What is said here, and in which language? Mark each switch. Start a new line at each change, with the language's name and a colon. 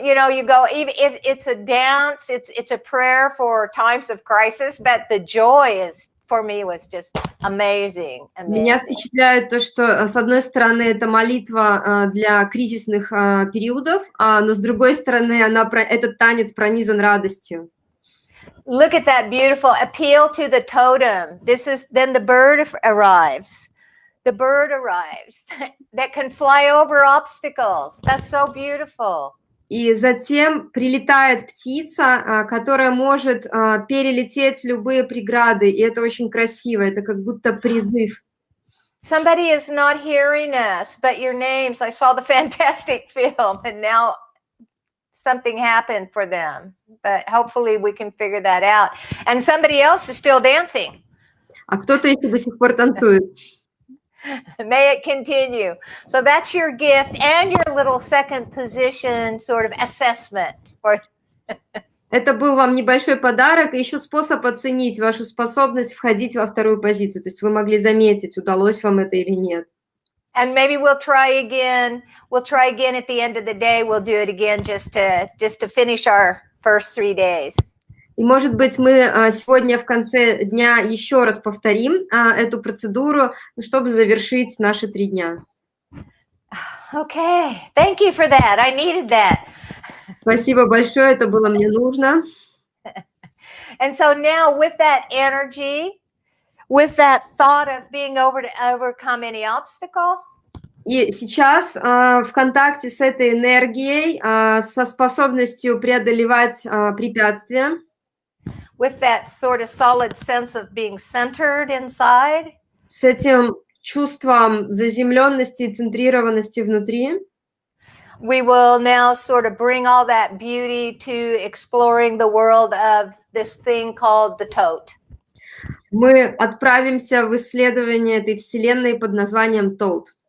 English: You go, even if it's a dance, it's a prayer for times of crisis, but the joy for me was just amazing.
Russian: Меня впечатляет то, что, с одной стороны, это молитва для кризисных периодов, но с другой стороны, этот танец пронизан радостью.
English: Look at that beautiful appeal to the totem. Then the bird arrives. The bird arrives that can fly over obstacles. That's so beautiful.
Russian: И затем прилетает птица, которая может перелететь любые преграды, и это очень красиво, это как будто призыв.
English: Somebody is not hearing us, but your names. I saw the fantastic film, and now something happened for them. But hopefully we can figure that out. And somebody else is still dancing.
Russian: А кто-то еще до сих пор танцует.
English: May it continue. So that's your gift and your little second position sort of assessment.
Russian: Это был вам небольшой подарок и еще способ оценить вашу способность входить во вторую позицию. То есть вы могли заметить, удалось вам это или нет.
English: And maybe we'll try again. We'll try again at the end of the day. We'll do it again just to finish our first 3 days.
Russian: И, может быть, мы сегодня в конце дня еще раз повторим эту процедуру, чтобы завершить наши 3 дня.
English: Okay, thank you for that. I needed that.
Russian: Спасибо большое, это было мне нужно.
English: And so now with that energy, with that thought of being able to overcome any obstacle.
Russian: И сейчас в контакте с этой энергией, со способностью преодолевать препятствия,
English: with that sort of solid sense of being centered inside,
Russian: с этим чувством заземленности и центрированности внутри,
English: we will now sort of bring all that beauty to exploring the world of this thing called the tote.
Russian: мы отправимся в исследование этой вселенной под названием Tote.